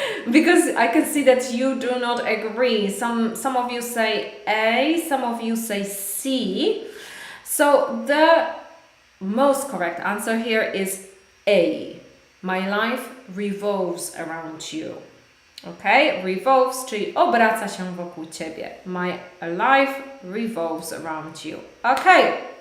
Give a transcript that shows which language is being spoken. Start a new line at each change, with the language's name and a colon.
English: Because I can see that you do not agree. Some of you say A, some of you say C. So the most correct answer here is A. My life revolves around you. Okay?
Polish: Revolves, czyli obraca się wokół Ciebie.
English: My life revolves around you. Okay.